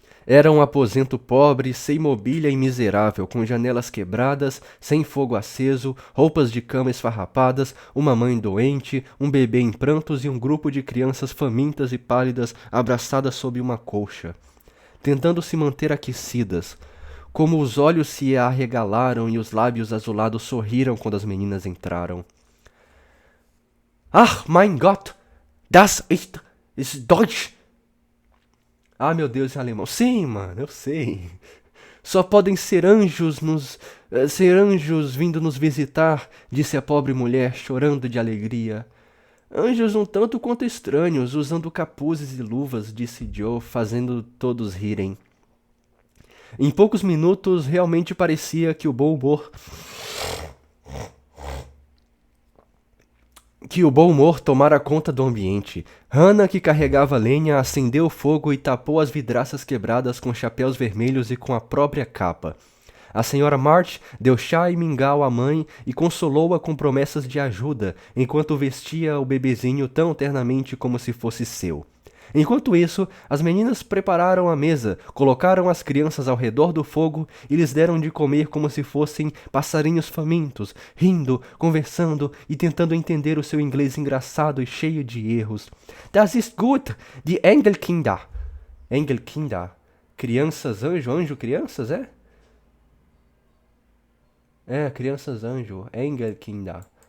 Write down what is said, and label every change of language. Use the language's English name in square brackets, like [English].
[Portuguese] Era um aposento pobre, sem mobília e miserável, com janelas quebradas, sem fogo aceso, roupas de cama esfarrapadas, uma mãe doente, um bebê em prantos e um grupo de crianças famintas e pálidas abraçadas sob uma colcha, tentando se manter aquecidas. Como os olhos se arregalaram e os lábios azulados sorriram quando as meninas entraram. [German] Ach, mein Gott, das ist Deutsch! [Portuguese] Ah, meu Deus, em alemão. Sim, mano, eu sei. Só podem ser anjos ser anjos vindo nos visitar, disse a pobre mulher, chorando de alegria. Anjos um tanto quanto estranhos, usando capuzes e luvas, disse Joe, fazendo todos rirem. Em poucos minutos, realmente parecia que o bom humor tomara conta do ambiente. Hannah, que carregava lenha, acendeu o fogo e tapou as vidraças quebradas com chapéus vermelhos e com a própria capa. A senhora March deu chá e mingau à mãe e consolou-a com promessas de ajuda, enquanto vestia o bebezinho tão ternamente como se fosse seu. Enquanto isso, as meninas prepararam a mesa, colocaram as crianças ao redor do fogo e lhes deram de comer como se fossem passarinhos famintos, rindo, conversando e tentando entender o seu inglês engraçado e cheio de erros. [German] Das ist gut, die Engelkinder. Engelkinder. [Portuguese] Crianças anjo, anjo crianças, é? É, crianças anjo, Engelkinder.